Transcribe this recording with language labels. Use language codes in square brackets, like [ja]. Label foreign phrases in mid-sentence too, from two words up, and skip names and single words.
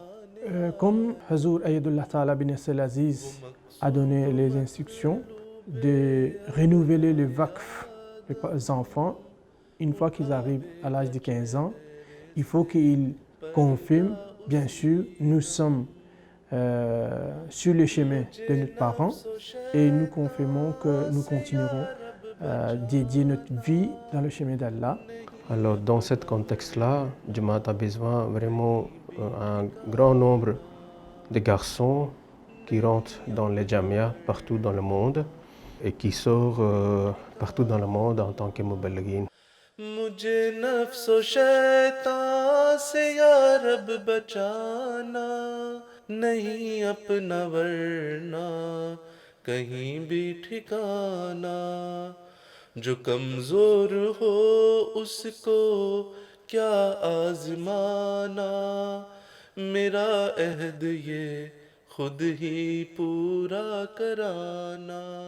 [fr] Comme Hazur Ayadullah Ta'ala bin Nasser Aziz a donné les instructions de renouveler le Waqf des enfants une fois qu'ils arrivent à l'âge de 15 ans, il faut qu'ils confirment, bien sûr, nous sommes sur le chemin de nos parents et nous confirmons que nous continuerons à dédier notre vie dans le chemin d'Allah. Alors dans ce contexte-là, Jamaat a besoin vraiment un grand nombre de garçons qui rentrent dans les jamia partout dans le monde et qui sortent partout dans le monde en tant que muballighin. [ur] مجھے نفس و شیطان سے یا رب بچانا، نہیں اپنا ورنہ کہیں بھی ٹھکانا، جو کمزور ہو اس کو کیا آزمانا، میرا عہد یہ خود ہی پورا کرانا.